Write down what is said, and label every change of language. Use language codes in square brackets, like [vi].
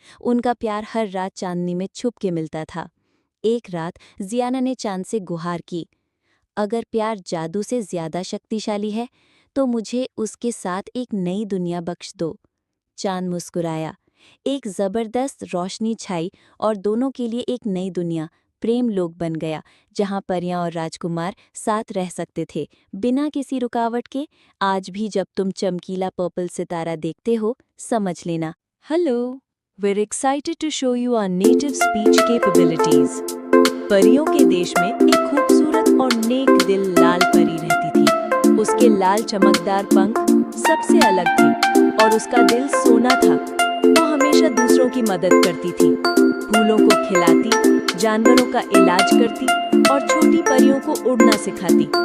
[hi] उनका प्यार हर रात चांदनी में छुप के मिलता था। एक रात जियाना ने चांद से गुहार की, अगर प्यार जादू से ज्यादा शक्तिशाली है तो मुझे उसके साथ एक नई दुनिया बख्श दो। चांद मुस्कुराया। एक जबरदस्त रोशनी छाई और दोनों के लिए एक नई दुनिया, प्रेम लोक बन गया, जहां परियां और राजकुमार साथ रह सकते थे बिना किसी रुकावट के। आज भी जब तुम चमकीला पर्पल सितारा देखते हो, समझ लेना। [en] Hello, we're excited to show you our native speech capabilities. [hi] परियों के देश में एक खूबसूरत और नेक दिल लाल परी रहती थी। उसके लाल चमकदार पंख सबसे अलग थे और उसका दिल सोना था। वो हमेशा दूसरों की मदद करती थी, फूलों को खिलाती, जानवरों का इलाज करती और छोटी परियों को उड़ना सिखाती।